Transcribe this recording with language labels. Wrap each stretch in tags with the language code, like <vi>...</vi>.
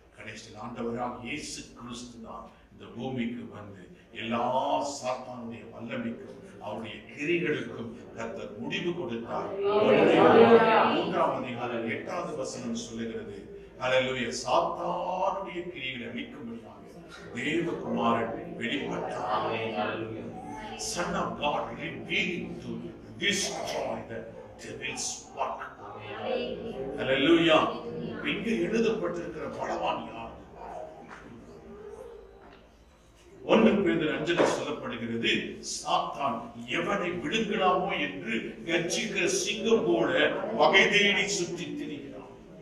<ta>கடைசியில் ஆண்டவராக இயேசு கிறிஸ்து தான் இந்த பூமிக்கு வந்து எல்லா சாத்தானுடைய வல்லமைக்கும் அவருடைய கிரிகளுக்கும் கர்த்தர் முடிவு கொடுத்தார். 3ஆம் அதிகாரம் 8வது வசனம் சொல்லுகிறது, ஹல்லேலூயா, சாத்தானுடைய கிரிகளை அழிக்கும்படியாக தேவகுமாரன் வெளிப்பட்டார்.</ta> <en>Son of God revealed to destroy the devil's work. Hallelujah.</en> <ta>இங்கே எழுதப்பட்டிருக்கிற பலவான் யார்? 1 பேதுரு 5 சொல்லப்படுகிறது, சாத்தான் எவனை விழுங்கலாமோ என்று கர்ஜிக்கிற சிங்கம் போல வகை தேடி சுற்றி திரிகிறான்.</ta>